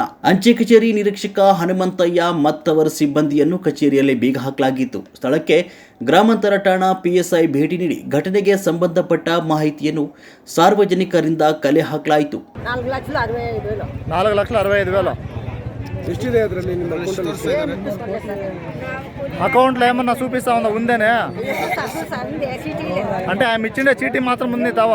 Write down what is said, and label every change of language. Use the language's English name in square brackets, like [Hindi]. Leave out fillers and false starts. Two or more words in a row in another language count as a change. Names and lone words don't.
[Kannada] ಅಂಚೆ ಕಚೇರಿ ನಿರೀಕ್ಷಕ ಹನುಮಂತಯ್ಯ ಮತ್ತವರ ಸಿಬ್ಬಂದಿಯನ್ನು ಕಚೇರಿಯಲ್ಲಿ ಬೀಗ ಹಾಕಲಾಗಿತ್ತು. ಸ್ಥಳಕ್ಕೆ ಗ್ರಾಮಾಂತರ ಠಾಣಾ PSI ಭೇಟಿ ನೀಡಿ ಘಟನೆಗೆ ಸಂಬಂಧಪಟ್ಟ ಮಾಹಿತಿಯನ್ನು ಸಾರ್ವಜನಿಕರಿಂದ ಕಲೆ ಹಾಕಲಾಯಿತು. 4,65,000 ಎಷ್ಟಿದೆ ಅದರಲ್ಲಿ? ನಿಮ್ಮ [Telugu] అకౌంట్లో ఏమన్నా చూపిస్తా ఉందా? ఉందేనే అంటే ఆమె ఇచ్చిండే చీటీ మాత్రం ఉంది తావా?